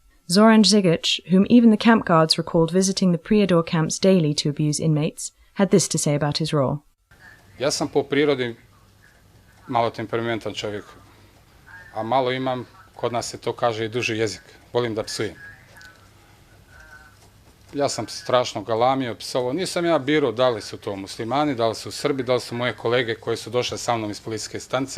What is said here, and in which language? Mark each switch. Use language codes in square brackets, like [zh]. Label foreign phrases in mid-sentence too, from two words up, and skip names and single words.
[en] Zoran Zigic, whom even the camp guards recalled visiting the Prijedor camps daily to abuse inmates, had this to say about his role. [sr] Ja sam po prirodi malo temperamentan čovjek, a malo imam, kod nas se to kaže i duži jezik, volim da psujem. Ja sam strašno galamio, psovao, nisam ja birao da li su to muslimani, da li su Srbi, da li su moje kolege koji su došle sa mnom iz policijske stanice.